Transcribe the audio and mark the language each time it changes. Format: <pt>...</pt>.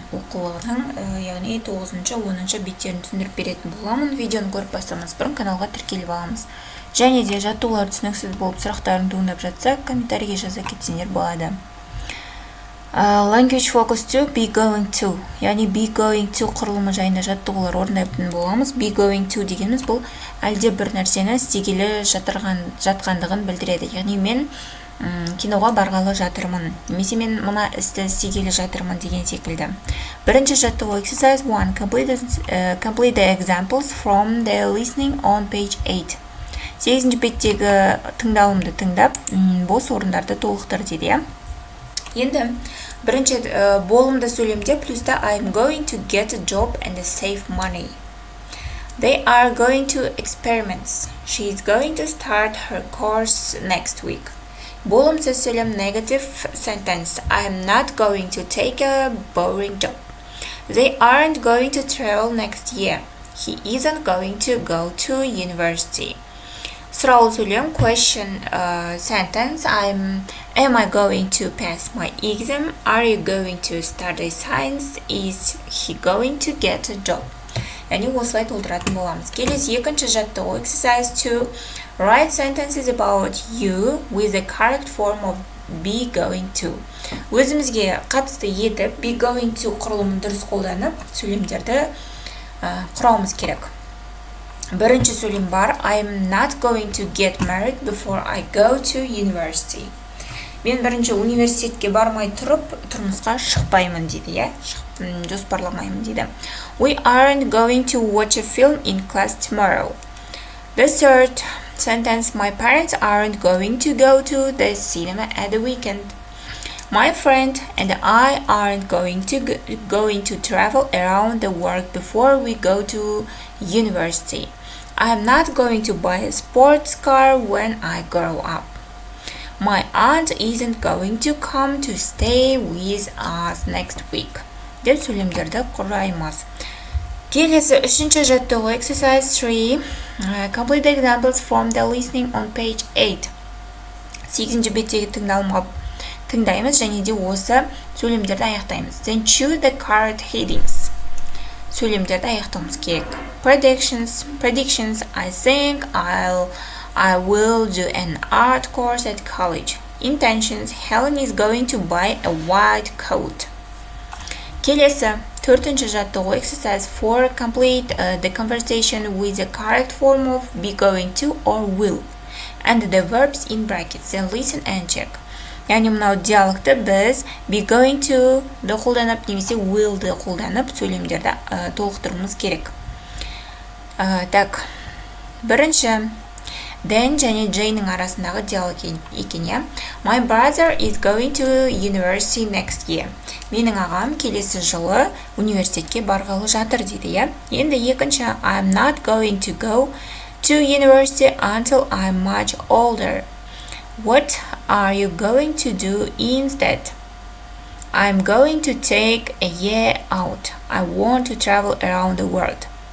<kk>оқулығының яғни 9-10 беттерін түсіндіріп беретін боламын. Видеоны көріп бастамас бұрын каналға тіркеліп аламыз. Және де жаттығулар түсініксіз болып сұрақтарын туындап жатса, комментарийге жаза кетсеңдер болады.</kk> <en>Language focus to be going to,</en> <kk>яғни</kk> <en>be going to</en> <kk>құрылымы жайында жаттығулар орындайтын боламыз. Be going to дегеніміз бұл әлде бір нәрсені істегелі жатқандығын білдіреді. Яғни мен киноға барғалы жатырмын, немесе мен мына істі істегелі жатырмын деген секілді. Бірінші жаттығу exercise 1.</kk> <en>Complete the examples from the listening on page 8.</en> <kk>8-ші беттегі тыңдалымды тыңдап, бос орындарды толықтыр дейді. Енді бірінші болымды сөйлемде плюста</kk> <en>I'm going to get a job and save money. They are going to experiments. She is going to start her course next week.</en> <kk>Болымсыз сөйлем</kk> <en>negative sentence. I am not going to take a boring job. They aren't going to travel next year. He isn't going to go to university.</en> <kk>Сұраулы сөйлем</kk> <en>question sentence. Am I going to pass my exam? Are you going to study science? Is he going to get a job?</en> <kk>Яғни осылай толтыратын боламыз. Келесі екінші жаттығу exercise 2.</kk> <en>Write sentences about you with the correct form of be going to.</en> <kk>Өзімізге қатысты етіп be going to құрылымын дұрыс қолданып, сөйлемдерді құрауымыз керек. Бірінші сөйлем бар.</kk> <en>I'm not going to get married before I go to university.</en> <kk>Мен бірінші университетке бармай тұрып, тұрмысқа шықпаймын дейді, жоспарламаймын дейді.</kk> <en>We aren't going to watch a film in class tomorrow. The third sentence, my parents aren't going to go to the cinema at the weekend. My friend and I aren't going to travel around the world before we go to university. I am not going to buy a sports car when I grow up. My aunt isn't going to come to stay with us next week.</en> <kk>Деп сөйлемдерді құраймыз. Келесі үшінші жаттығу exercise 3.</kk> <en>Complete the examples from the listening on page 8.</en> <kk>8-ші беттегі тыңдаймыз және де осы сөйлемдерді аяқтаймыз.</kk> <en>Then choose the correct headings.</en> <kk>Сөйлемдерді аяқтауымыз керек.</kk> <en>Predictions. I think I will do an art course at college. Intentions. Helen is going to buy a white coat.</en> <kk>Келесі төртінші жаттығу exercise 4.</kk> <en>Complete the conversation with the correct form of be going to or will and the verbs in brackets. Then listen and check.</en> <kk>Яғни мынау диалогты біз be going to ды қолданып немесе will ды қолданып сөйлемдерді толықтыруымыз керек. Так, бірінші Dan және Jay'ның арасындағы диалог екен.</kk> <en>My brother is going to university next year.</en> <kk>Менің ағам келесі жылы университетке барғалы жатыр дейді. Енді екінші</kk> <en>I'm not going to go to university until I'm much older. What are you going to do instead? I'm going to take a year out. I want to travel around the world.</en>